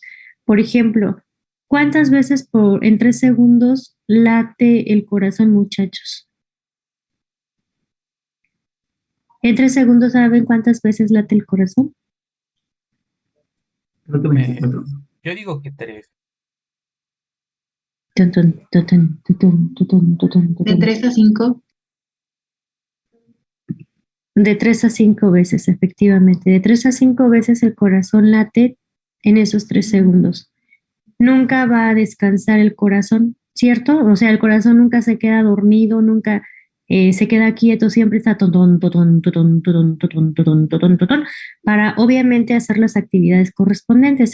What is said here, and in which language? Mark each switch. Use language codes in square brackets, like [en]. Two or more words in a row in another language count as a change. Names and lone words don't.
[es] Por ejemplo, ¿cuántas veces en 3 segundos late el corazón, muchachos? En 3 segundos, ¿saben cuántas veces late el corazón? Creo que 24. Yo digo que 3. Tun, tun, tutun, tutun, tutun, tutun, De tutun. 3 a 5. De 3 a 5 veces, efectivamente. De 3 a 5 veces el corazón late en esos 3 segundos. Nunca va a descansar el corazón, ¿cierto? O sea, el corazón nunca se queda dormido, nunca se queda quieto, siempre está totón, totón, totón, totón, totón, totón, totón, totón, para obviamente hacer las actividades correspondientes.